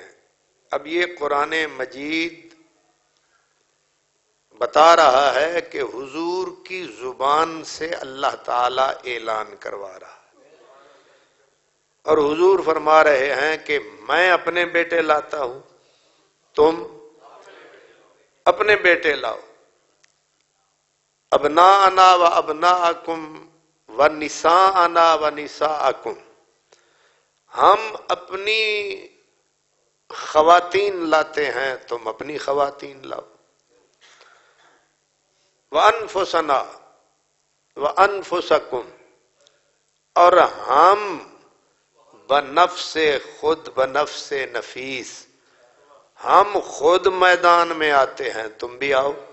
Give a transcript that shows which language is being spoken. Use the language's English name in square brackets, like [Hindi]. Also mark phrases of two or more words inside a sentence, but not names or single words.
[Urdu] اب یہ قرآن مجید بتا رہا ہے کہ حضور کی زبان سے اللہ تعالیٰ اعلان کروا رہا ہے، اور حضور فرما رہے ہیں کہ میں اپنے بیٹے لاتا ہوں، تم اپنے بیٹے لاؤ۔ [Arabic] ابناءنا و ابناءکم و نساءنا و نساءکم، [Urdu] ہم اپنی خواتین لاتے ہیں، تم اپنی خواتین لاؤ۔ [Arabic] وَأَنفُسَنَا وَأَنفُسَكُمْ، [Urdu] اور ہم بنفس خود، بنفس نفیس، ہم خود میدان میں آتے ہیں، تم بھی آؤ۔